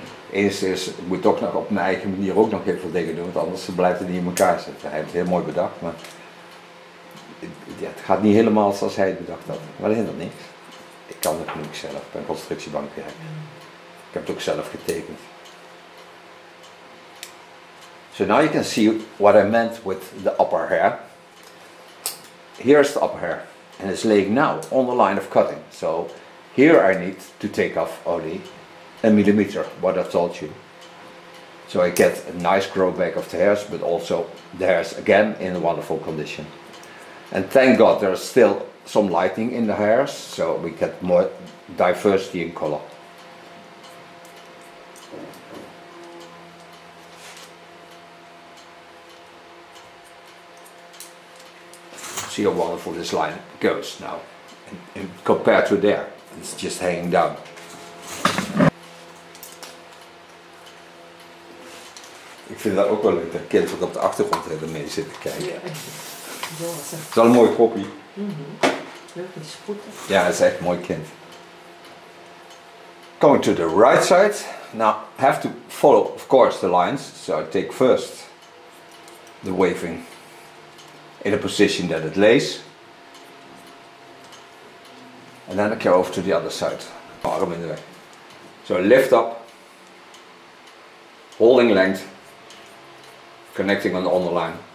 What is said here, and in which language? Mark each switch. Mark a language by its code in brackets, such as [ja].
[nl] Eerst is, ik moet toch nog op mijn eigen manier ook nog heel veel dingen doen, want anders blijft het niet in elkaar zitten. Hij heeft het heel mooi bedacht, maar het gaat niet helemaal zoals hij het bedacht had. Maar dat hindert niks. Ik kan het genoeg zelf, ik ben constructiebankwerk. Ik heb het ook zelf getekend. [en] So now you can see what I meant with the upper hair. Here's the upper hair, and it's laying now on the line of cutting. So here I need to take off only a millimeter, what I told you. So I get a nice grow back of the hairs, but also the hairs again in a wonderful condition. And thank God there's still some lighting in the hairs, so we get more diversity in color. See how wonderful this line goes now, and compared to there, it's just hanging down. [nl] Ik vind dat ook wel leuk, dat kind wat op de achtergrond mee zit te kijken. Ja. Het is wel een mooie poppy. Leuk met die spoeten. Ja, het is echt een mooi kind. [en] Going to the right side. Now I have to follow, of course, the lines. So I take first the waving in a position that it lays. And then I go over to the other side. [nl] Arm in de weg. [en] So lift up, holding length, connecting on the underline.